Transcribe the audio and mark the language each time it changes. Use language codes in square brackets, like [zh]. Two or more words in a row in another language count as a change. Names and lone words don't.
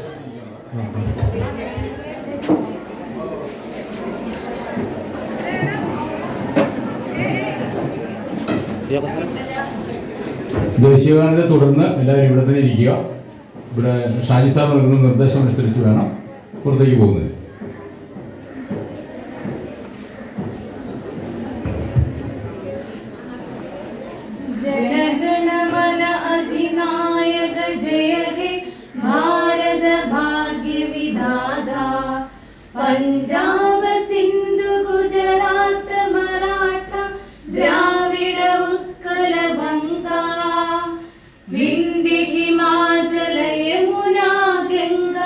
[ml] ദേശീയഗാനത്തെ തുടർന്ന് എല്ലാവരും ഇവിടെ തന്നെ ഇരിക്കുക. ഇവിടെ ഷാജി സാർ നൽകുന്ന നിർദ്ദേശം അനുസരിച്ച് വേണം പുറത്തേക്ക് പോകുന്നത്. [bn] জনগণমন অধিনায়ক জয় হে ভারত ভাগ্য বিধাতা পঞ্জাব সিন্ধু গুজরাট মারাঠা দ্রাবিড় উৎকল গঙ্গা বিন্ধ্য হিমাচল যমুনা গঙ্গা